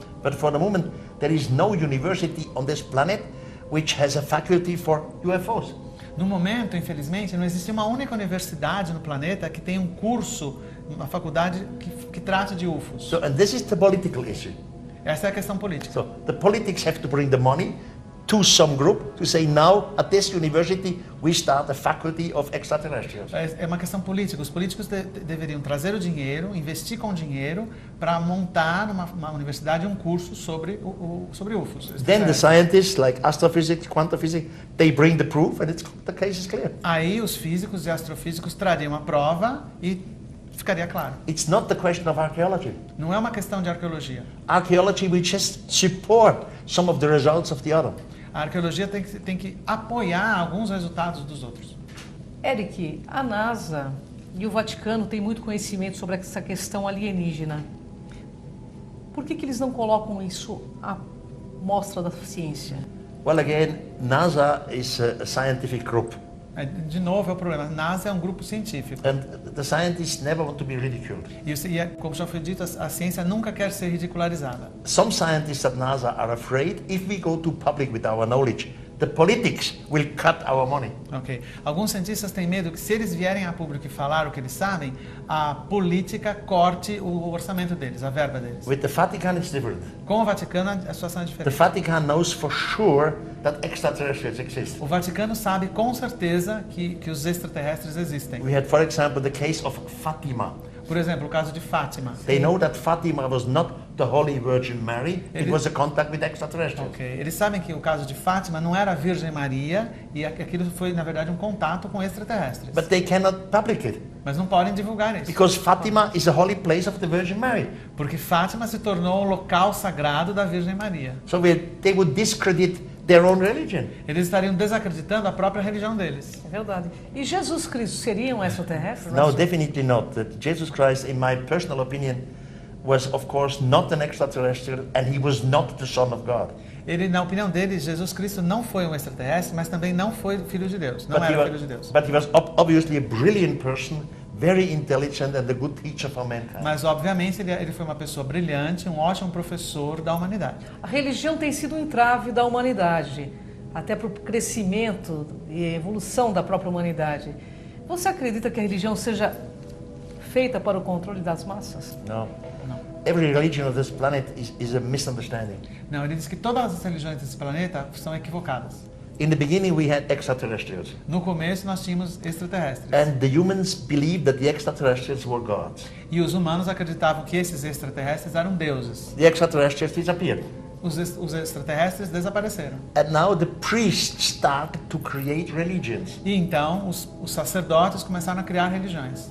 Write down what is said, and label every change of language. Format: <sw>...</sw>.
<en>But for the moment, there is no university on this planet which has a faculty for UFOs.</en> <pt>No momento, infelizmente, não existe uma única universidade no planeta que tenha um curso, uma faculdade que trate de UFOs.</pt> <en>So, and this is the political issue.</en> <pt>Essa é a questão política.</pt> <en>So the politics have to bring the money to some group to say now at this university we start a faculty of extraterrestrials.</en> <pt>É uma questão política. Os políticos deveriam trazer o dinheiro, investir com dinheiro para montar numa universidade um curso sobre UFOs.</pt> <en>Then the scientists like astrophysics, quantum physics, they bring the proof and the case is clear.</en> <pt>Aí os físicos e astrofísicos trariam a prova e ficaria claro.</pt> <en>It's not the question of archaeology.</en> <pt>Não é uma questão de arqueologia.</pt> <en>Archaeology will just support some of the results of the other.</en> <pt>A arqueologia tem que apoiar alguns resultados dos outros. Eric, a NASA e o Vaticano têm muito conhecimento sobre essa questão alienígena. Por que eles não colocam isso à mostra da ciência?</pt> <en>Well, again, NASA is a scientific group.</en> <pt>De novo é o problema. A NASA é um grupo científico.</pt> <en>And the scientists never want to be ridiculed.</en> <pt>E como já foi dito, a ciência nunca quer ser ridicularizada.</pt> <en>Some scientists at NASA are afraid if we go to public with our knowledge, the politics will cut our money. Ok.</en> <pt>Alguns cientistas têm medo que se eles vierem a público e falar o que eles sabem, a política corte o orçamento deles, a verba deles.</pt> <en>With the Vatican, it's different.</en> <pt>Com o Vaticano, a situação é</pt> <en>The</en> <pt>diferente.</pt> <en>Vatican knows for sure that extraterrestrials exist.</en> <pt>O Vaticano sabe com certeza que os extraterrestres existem.</pt> <en>We had, for example, the case of Fatima.</en> <pt>Por exemplo, o caso de Fátima.</pt> <en>They know that Fatima was not the Holy Virgin Mary, it was a contact with extraterrestrials. Ok.</en> <pt>Eles sabem que o caso de Fátima não era a Virgem Maria e aquilo foi, na verdade, um contato com extraterrestres.</pt> <en>But they cannot public it,</en> <pt>Mas não podem divulgar isso.</pt> <en>because Fatima is a holy place of the Virgin Mary.</en> <pt>Porque Fátima se tornou o local sagrado da Virgem Maria.</pt> <en>So they would discredit their own religion.</en> <pt>Eles estariam desacreditando a própria religião deles. É verdade. E Jesus Cristo seria um extraterrestre?</pt> <en>No, definitely not. That Jesus Christ, in my personal opinion, was of course not an extraterrestrial and he was not the Son of God.</en> <pt>Ele, na opinião dele, Jesus Cristo não foi um extraterrestre, mas também não foi filho de Deus. Não era filho de Deus.</pt> <en>But he was obviously a brilliant person, very intelligent and a good teacher for mankind.</en> <pt>Mas, obviamente, ele foi uma pessoa brilhante, um ótimo professor da humanidade. A religião tem sido um entrave da humanidade, até para o crescimento e evolução da própria humanidade. Você acredita que a religião seja feita para o controle das massas?</pt> <en>No.</en> <pt>Não.</pt> <en>Every religion of this planet is a misunderstanding.</en> <pt>Não, ele diz que todas as religiões desse planeta são equivocadas.</pt> <en>In the beginning we had extraterrestrials.</en> <pt>No começo nós tínhamos extraterrestres.</pt> <en>And the humans believed that the extraterrestrials were gods.</en> <pt>E os humanos acreditavam que esses extraterrestres eram deuses.</pt> <en>The extraterrestrials disappeared.</en> <pt>Os extraterrestres desapareceram.</pt> <en>And now the priests started to create religions.</en> <pt>E então os sacerdotes começaram a criar religiões.</pt>